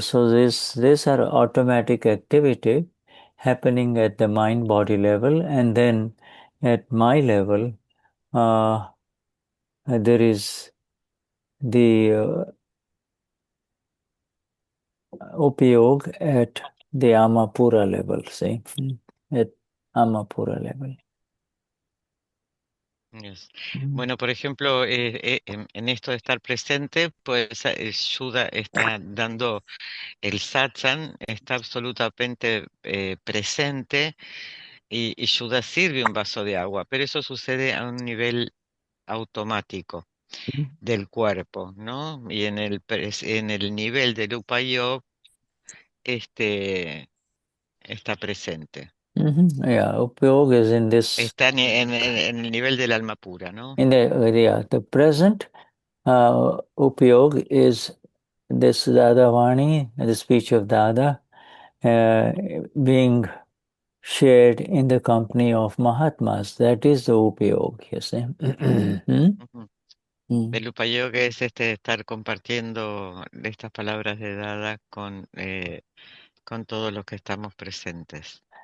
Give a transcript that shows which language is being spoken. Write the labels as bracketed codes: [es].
[en] So these are automatic activity happening at the mind body level, and then at my level, there is the upayog at the Amapura level, see, at Amapura level. Yes. [es] Bueno, por ejemplo, en esto de estar presente, pues Shuddha está dando el satsang, está absolutamente presente y Shuddha sirve un vaso de agua, pero eso sucede a un nivel automático del cuerpo, ¿no? Y en el nivel del upayog, está presente. [en] Yeah, upayog is in this. [es] Está en el nivel del alma pura, ¿no? [en] In the present upayog is this Dadavani, the speech of Dada, being shared in the company of Mahatmas. That is the upayog, you see. Ujú. [es] El upayog es estar compartiendo estas palabras de Dada con todos los que estamos presentes.